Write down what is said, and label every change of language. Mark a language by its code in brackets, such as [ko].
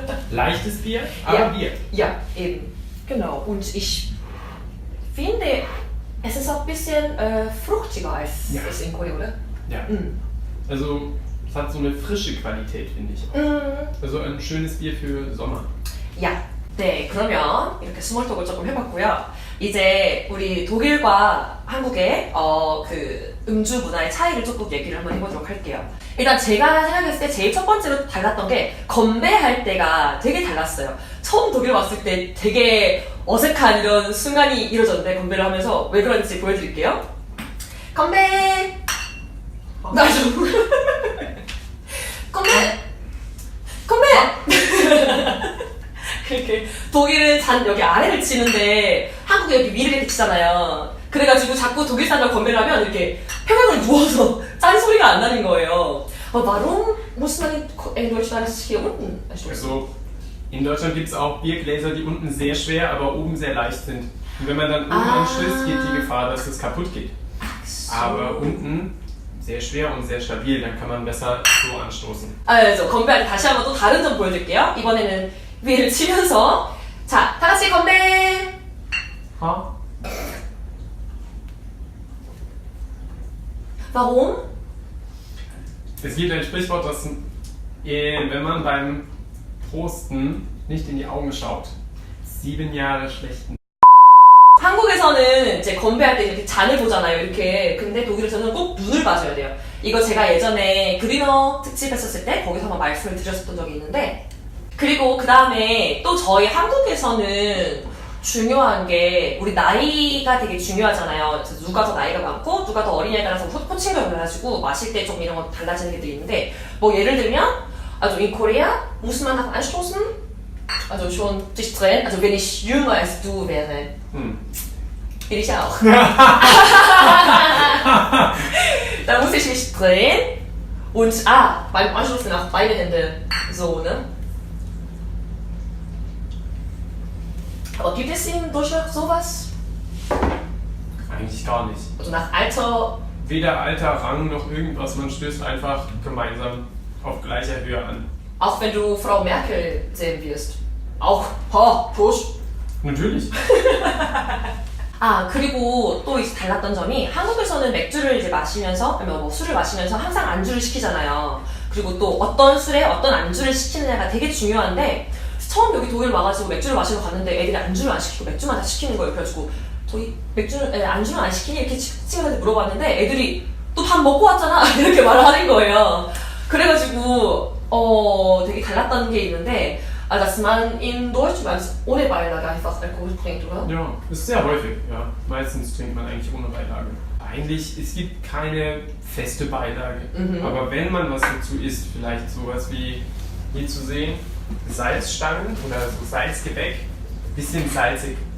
[de] Leichtes Bier, aber Ja. Bier. Ja, eben. Genau. Und ich finde, es ist auch ein bisschen fruchtiger als Ja. es in Korea, oder? Ja. Mhm. Also es hat so eine frische Qualität, finde ich. Mhm. Also ein schönes Bier für Sommer. [ko] 야, 네, 그러면 이렇게 스몰톡을 조금 해봤고요. 이제 우리 독일과 한국의 그 음주 문화의 차이를 조금 얘기를 한번 해보도록 할게요. 일단 제가 생각했을 때 제일 첫 번째로 달랐던 게 건배할 때가 되게 달랐어요. 처음 독일 왔을 때 되게 어색한 이런 순간이 이루어졌는데 건배를 하면서 왜 그런지 보여드릴게요. 건배! 나 좀... 건배! 건배! 이렇게 독일은 잔 여기 아래를 치는데 한국은 여기 위를 이렇게 치잖아요. 그래가지고 자꾸 독일 사람 건배를 하면 이렇게 평행을 누워서 짠 소리가 안 나는 거예요. [de] Warum muss man in Deutschland hier unten stoßen? Also in Deutschland gibt es auch Biergläser, die unten sehr schwer, aber oben sehr leicht sind. Und wenn man dann oben anstößt, geht die Gefahr, dass es kaputt geht. Aber unten sehr schwer und sehr stabil, dann kann man besser so anstoßen. [ko] also 건배할 때 다시 한번 또 다른 점 보여드릴게요. 이번에는 위를 치면서 자, 다 같이 건배! Ha? [de] Warum? Es gibt ein Sprichwort, dass wenn man beim Prosten nicht in die Augen schaut, 7 Jahre schlechten. [ko] 한국에서는 이제 건배할 때 이렇게 잔을 보잖아요, 이렇게. 근데 독일에서는 꼭 눈을 봐줘야 돼요. 이거 제가 예전에 그리너 특집 했었을 때 거기서 한번 말씀을 드렸었던 적이 있는데 그리고 그 다음에 또 저희 한국에서는 중요한 게 우리 나이가 되게 중요하잖아요. 그래서 누가 더 나이가 많고 누가 더 어리냐에 따라서 호칭을 해가지고 마실 때 좀 이런 거 달라지는 게 있는데 뭐 예를 들면 [de] also in Korea muss man nach anstoßen also schon dich drehen also wenn ich jünger als du wäre Hm. bin ich auch da muss ich mich drehen und beim Anstoßen auch beide Hände so, ne? Aber gibt es in Deutschland sowas? Eigentlich gar nicht. Also nach Alter weder Alter, Rang noch irgendwas, man stößt einfach gemeinsam auf gleicher Höhe an. Auch wenn du Frau Merkel sehen wirst. auch Prost. Natürlich. [ko] 아 그리고 또 이제 달랐던 점이 한국에서는 맥주를 이제 마시면서 아니면 뭐 술을 마시면서 항상 안주를 시키잖아요. 그리고 또 어떤 술에 어떤 안주를 시키느냐가 되게 중요한데 처음 여기 독일 와가지고 맥주를 마시러 갔는데 애들이 안주를 안 시키고 맥주만 다 시키는 거예요. 그래가지고 저희 맥주를 안주를 안 시키니 이렇게 친구한테 물어봤는데 애들이 또 밥 먹고 왔잖아 이렇게 말을 하는 거예요. 그래가지고 되게 달랐던 게 있는데 [de] dass man in Deutschland ohne Beilage einfach Alkohol trinkt, oder? Ja, ist sehr häufig. Ja. Meistens trinkt man eigentlich ohne Beilage. Eigentlich, es gibt keine feste Beilage. Aber wenn man was dazu isst, vielleicht sowas wie hier zu sehen, Salzstangen oder so Salzgebäck, bisschen salzig.